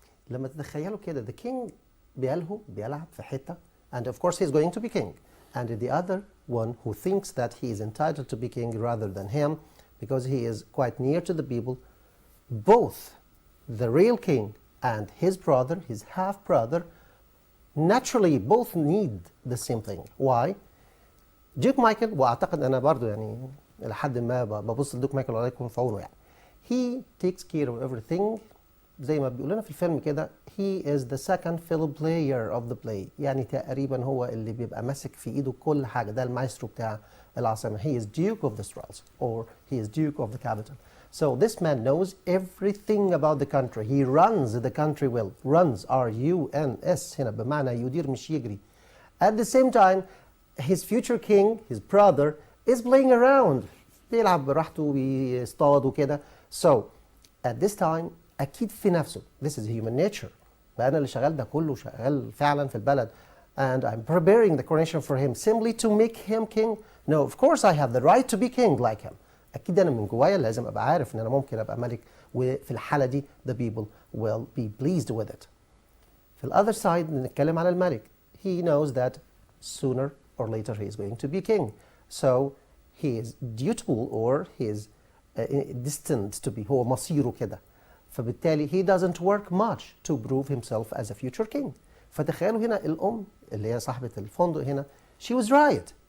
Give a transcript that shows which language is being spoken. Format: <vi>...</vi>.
<ar>لما تتخيلوا كده</ar> <en>the king</en> <ar>بيلعب في حتة</ar> <en>and of course he's going to be king, and the other one who thinks that he is entitled to be king rather than him because he is quite near to the people. Both the real king and his brother, his half brother, naturally both need the same thing. Why?</en> <ar>Duke Michael, واعتقد انا برضو يعني الى حد ما ببص لدوك مايكل الله يكون في عونه يعني.</ar> <en>He takes care of everything.</en> <ar>زي ما بيقول لنا في الفيلم كده</ar> <en>he is the second fiddle player of the play.</en> <ar>يعني تقريبا هو اللي بيبقى ماسك في ايده كل حاجه، ده المايسترو بتاع العاصمه.</ar> <en>He is Duke of the Strauss or he is Duke of the capital. So this man knows everything about the country. He runs the country well.</en> <ar>Runs R-U-N-S هنا بمعنى يدير مش يجري.</ar> <en>At the same time his future king, his brother, is playing around.</en> <ar>بيلعب براحته بيصطاد وكده.</ar> <en>So at this time</en> <ar>أكيد في نفسه.</ar> <en>This is human nature.</en> <ar>بقى أنا اللي شغال ده كله شغال فعلا في البلد.</ar> <en>And I'm preparing the coronation for him simply to make him king. No, of course I have the right to be king like him.</en> <ar>أكيد أنا من جوايا لازم أبقى عارف إن أنا ممكن أبقى ملك، وفي الحالة دي</ar> <en>the people will be pleased with it.</en> <ar>في</ar> <en>the other side</en> <ar>نتكلم على الملك.</ar> <en>He knows that sooner or later he is going to be king. So he is dutiful or he is destined to be.</en> <ar>هو مصيره كده.</ar> <en>فبالتالي he doesn't work much to prove himself as a future king.</en> <ar>فتخيلوا هنا الأم اللي هي صاحبة الفندق هنا</ar> <en>she was right.</en>